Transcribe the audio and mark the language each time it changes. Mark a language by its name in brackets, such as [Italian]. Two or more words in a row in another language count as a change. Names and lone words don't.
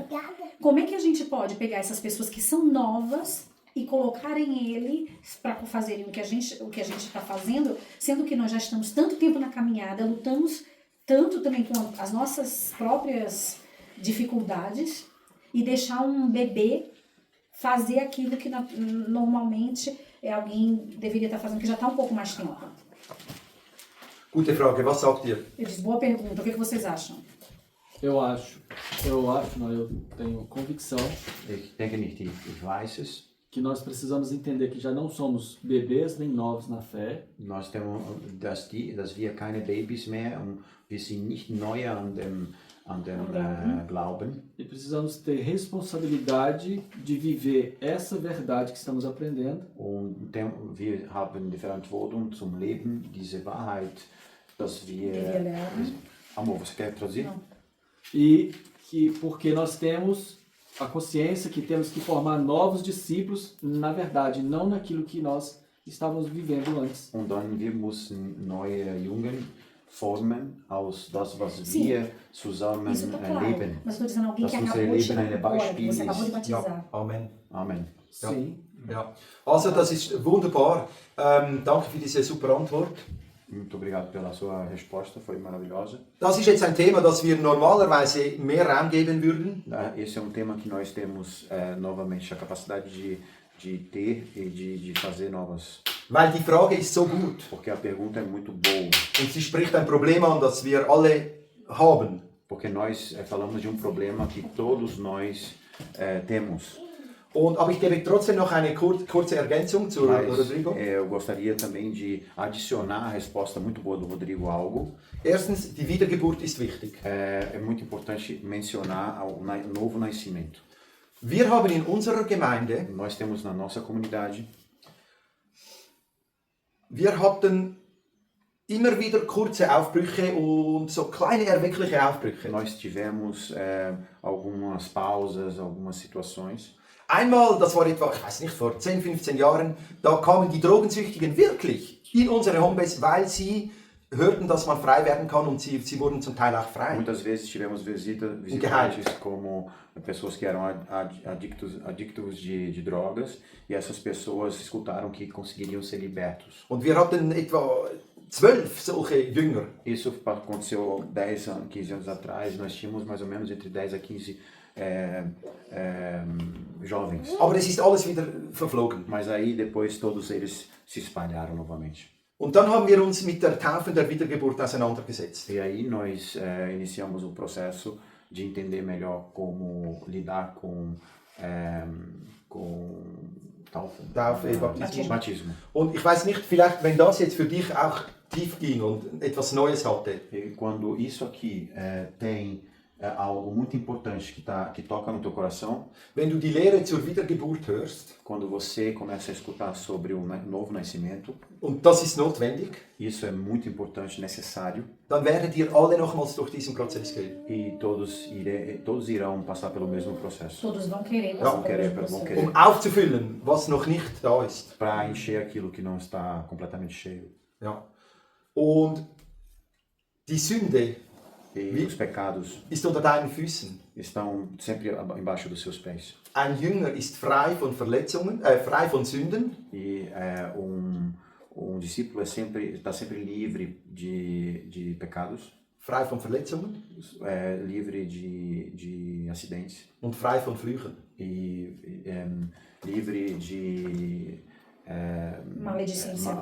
[Portuguese] Como é que a gente pode pegar essas pessoas que são novas e colocarem ele para fazerem o que a gente está fazendo, sendo que nós já estamos tanto tempo na caminhada, lutamos tanto também com as nossas próprias dificuldades e deixar um bebê fazer aquilo que normalmente alguém deveria estar fazendo, que já está um pouco mais tempo. [German] Gute Frage, was sagt ihr? [Portuguese] Eu disse, boa pergunta, o que vocês acham? Eu tenho convicção [German] Ich denke nicht, ich weiß es. [Portuguese] que nós precisamos entender que já não somos bebês nem novos na fé, Nós temos, [German] dass wir keine Babys mehr und wir sind nicht neu an dem Glauben. [Portuguese] e precisamos ter responsabilidade de viver essa verdade que estamos aprendendo [German] Und wir haben die Verantwortung zum Leben, diese Wahrheit, dass wir... wir lernen. [Portuguese] Amor, você quer traduzir? Não. e que porque nós temos a consciência que temos que formar novos discípulos na verdade, não naquilo que nós estávamos vivendo antes. [German] Und dann wir müssen neue Jungen formen aus das, was [Portuguese] Sim. [German] wir zusammen [Portuguese] Isso está claro. [German] leben. [Portuguese] Mas estou dizendo alguém [German] Das [Portuguese] que [German] unser [Portuguese] acabou de [German] Leben [Portuguese] chegar [German] eine [Portuguese] agora, que [German] Beispiel [Portuguese] você acabou de ist. batizar. [German] Ja, Amen. Amen. Ja. [Portuguese] Sim. [German] Ja. Also, das ist wunderbar. Danke für diese super Antwort. [Portuguese] Muito obrigado pela sua resposta, foi maravilhosa. [German] Das ist jetzt ein Thema, das wir normalerweise mehr Raum geben würden. [Portuguese] Esse é um tema que nós temos novamente a capacidade de ter e de fazer novas [German] Weil die Frage ist so gut [Portuguese] porque a pergunta é muito boa. [German] und sie spricht ein Problem an, das wir alle haben. [Portuguese] Porque nós falamos de problema que todos nós temos. [German] Aber ich gebe trotzdem noch eine kurze Ergänzung zu [Portuguese] Mas [German] Rodrigo. [Portuguese] eu gostaria também de adicionar a resposta muito boa do Rodrigo a algo. [German] Erstens, die Wiedergeburt ist wichtig. [Portuguese] É muito importante mencionar o novo nascimento. [German] Wir haben in unserer Gemeinde, [Portuguese] Nós temos na nossa comunidade, [German] wir hatten immer wieder kurze Aufbrüche und so kleine erweckliche Aufbrüche. [Portuguese] nós tivemos algumas pausas, algumas situações. [German] Einmal, das war etwa, ich weiß nicht, vor 10, 15 Jahren, da kamen die Drogensüchtigen wirklich in unsere Homebase, weil sie hörten, dass man frei werden kann und sie wurden zum Teil auch frei. [Portuguese] Muitas vezes tivemos visitantes como pessoas que eram adictos de drogas, e essas pessoas escutaram que conseguiriam ser libertos. [German] Und wir hatten etwa 12 solche Jünger. [Portuguese] Isso aconteceu 10 anos, 15 anos atrás. Nós tínhamos mais ou menos entre 10 a 15 jovens. [German] Aber es ist alles wieder verflogen. [Portuguese] Mas aí depois todos eles se espalharam novamente. [German] Und dann haben wir uns mit der Taufe und der Wiedergeburt auseinandergesetzt. [Portuguese] E aí nós iniciamos o processo de entender melhor como lidar com [German] Taufe, Baptismus. [Portuguese] batismo. [German] Und ich weiß nicht, vielleicht, wenn das jetzt für dich auch tief ging und etwas Neues hatte. [Portuguese] E quando isso aqui tem algo muito importante que toca no teu coração, [German] Wenn du die Lehre zur Wiedergeburt hörst, [Portuguese] quando você começa a escutar sobre o novo nascimento, [German] und das ist notwendig, [Portuguese] isso é muito importante, necessário, [German] dann werdet ihr alle nochmals durch diesen Prozess gehen. [Portuguese] e todos irão passar pelo mesmo processo. Todos vão querer. Vão querer, [German] Um aufzufüllen, was noch nicht da ist. [Portuguese] para encher aquilo que não está completamente cheio. [German] Ja. Und die Sünde [Portuguese] E os pecados [German] ist unter deinen Füßen. [Portuguese] estão sempre embaixo dos seus pés. [German] Ein Jünger ist frei von Verletzungen, frei von Sünden. [Portuguese] E discípulo está sempre livre de pecados, [German] Frei von Verletzungen [Portuguese] livre de acidentes [German] und frei von Flüchen. [Portuguese] livre de Maledicência.